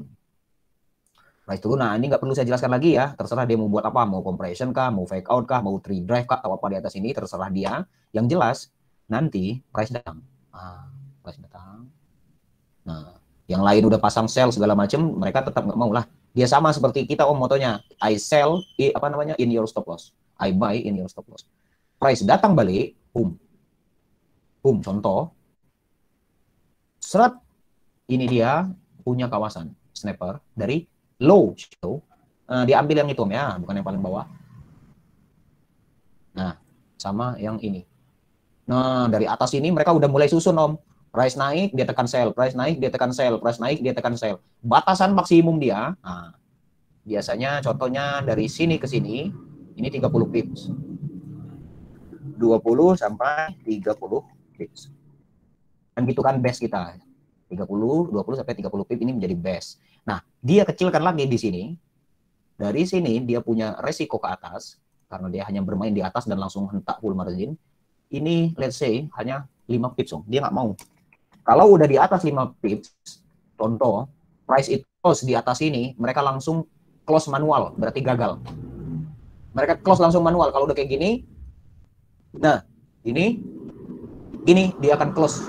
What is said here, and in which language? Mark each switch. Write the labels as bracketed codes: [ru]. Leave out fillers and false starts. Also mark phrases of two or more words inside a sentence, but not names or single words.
[id] Nah, ini nggak perlu saya jelaskan lagi ya. Terserah dia mau buat apa. Mau compression kah, mau [en] fake out [id] kah, mau [en] tree drive [id] kah, atau apa di atas ini. Terserah dia. Yang jelas, nanti price datang. Nah, yang lain udah pasang sell segala macam, mereka tetap nggak mau lah. Dia sama seperti kita Om motonya. [en] I sell, in your stop loss. I buy in your stop loss. [id] Price datang balik, contoh. Seret, ini dia punya kawasan sniper dari low shadow. Diambil yang itu Om ya, bukan yang paling bawah. Nah, sama yang ini. Nah, dari atas ini mereka udah mulai susun Om. Price naik, dia tekan sell. Price naik, dia tekan sell. Price naik, dia tekan sell. Batasan maksimum dia, nah, biasanya contohnya dari sini ke sini, ini 30 pips. 20 sampai 30 pips. Kan gitu kan base kita. 20 sampai 30 pip ini menjadi base. Nah, dia kecilkan lagi di sini. Dari sini dia punya resiko ke atas karena dia hanya bermain di atas dan langsung hentak [en] full margin. [id] Ini [en] let's say [id] hanya 5 pips Om. Dia nggak mau. Kalau udah di atas 5 pips, contoh price itu close di atas ini, mereka langsung [en] close manual, [id] berarti gagal. Mereka close langsung manual. Kalau udah kayak gini, nah ini dia akan close.